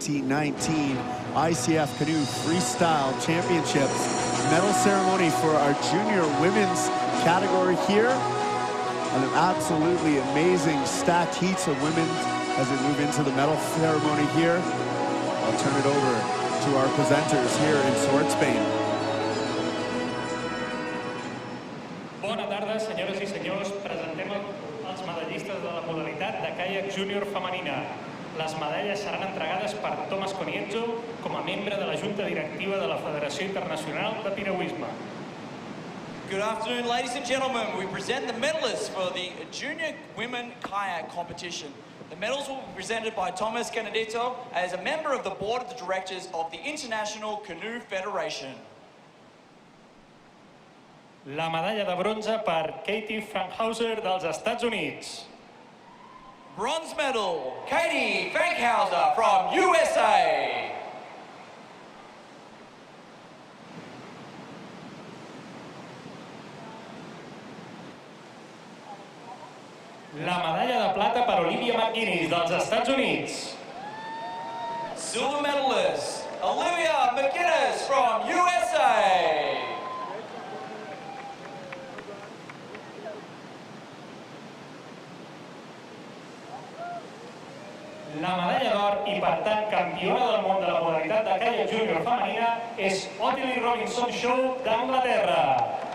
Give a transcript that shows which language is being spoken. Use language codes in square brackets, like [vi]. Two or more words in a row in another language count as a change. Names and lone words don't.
[en] 2019 ICF Canoe Freestyle Championships. Medal ceremony for our junior women's category here. And an absolutely amazing stacked heats of women as we move into the medal ceremony here. I'll turn it over to our presenters here in Sort, Spain. [ca] Bona tarda, senyores i senyors. Presentem els medallistes de la modalitat de caiac júnior femenina. Les medalles seran entregades per Thomas Conietzo com a membre de la Junta Directiva de la Federació Internacional de Piragüisme. [en] Good afternoon, ladies and gentlemen. We present the medalists for the Junior Women Kayak Competition. The medals will be presented by Thomas Conietzo as a member of the Board of Directors of the International Canoe Federation. [ca] La medalla de bronze per Katie Frankhauser dels Estats Units. [en] Bronze medal, Katie Frankhauser from USA. [ca] La medalla de plata per Olivia dels Estats Units. [en] Silver medalist, Olivia from USA. [ca] La medalla d'or i, per tant, campiona del món de la modalitat de caiac júnior femenina és Ottie Shaw d'Anglaterra.